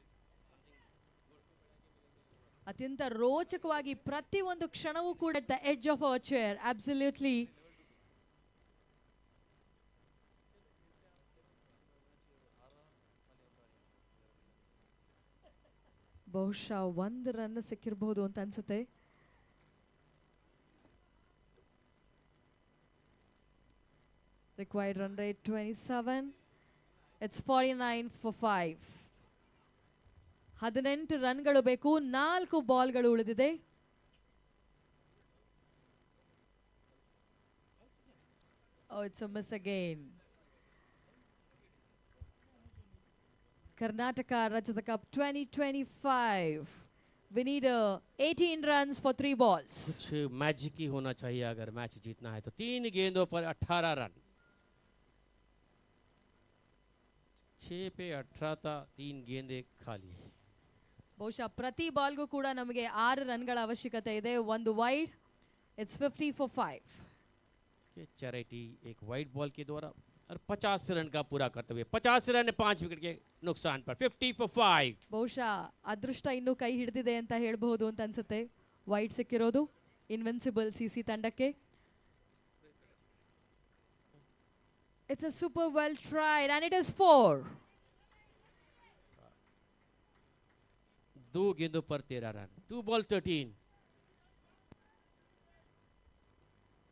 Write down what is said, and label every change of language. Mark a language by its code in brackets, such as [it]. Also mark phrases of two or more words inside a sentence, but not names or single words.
[kn] ಅತ್ಯಂತ ರೋಚಕವಾಗಿ ಪ್ರತಿಯೊಂದು ಕ್ಷಣವೂ ಕೂಡ [en] the edge of our chair. [kn] ಅಬ್ಸಲ್ಯೂಟ್ಲಿ. ಬಹುಶಃ 1 ರನ್ ಸಿಕ್ಕಿರಬಹುದು ಅಂತ ಅನ್ಸುತ್ತೆ. [en] Required run rate 27. It's 49 for 5. [kn] 18 ರನ್ಗಳು ಬೇಕು. 4 ಬಾಲ್ಗಳು ಉಳಿದಿದೆ. [en] Oh, it's a miss again. Karnataka Rajata Cup 2025. We need 18 runs for 3 balls. [hi] कुछ मैजिक ही होना चाहिए अगर मैच जीतना है तो। 3 गेंदों पर 18 रन, 6 पे 18 था, 3 गेंदे खाली है। [kn] ಬಹುಶಃ ಪ್ರತಿ ಬಾಲ್ಗೂ ಕೂಡ ನಮಗೆ 6 ರನ್ಗಳ ಅವಶ್ಯಕತೆ ಇದೆ. ಒಂದು ವೈಡ್. [en] It's 50 for 5. [hi] चैरिटी एक वाइड बॉल के द्वारा और 50 रन का पूरा करते हुए 50 रन 5 विकेट के नुकसान पर 50 for 5. [kn] ಬಹುಶಃ ಅದೃಷ್ಟ ಇನ್ನೂ ಕೈ ಹಿಡಿದಿದೆ ಅಂತ ಹೇಳಬಹುದು ಅಂತ ಅನ್ಸುತ್ತೆ. ವೈಡ್ ಸಿಕ್ಕಿರೋದು ಇನ್ವೆನ್ಸಿಬಲ್ ಸಿಸಿ ತಂಡಕ್ಕೆ. [en] It's a super well tried and it is 4. [hi] 2 गेंदों पर 13 रन, 2 बॉल 13.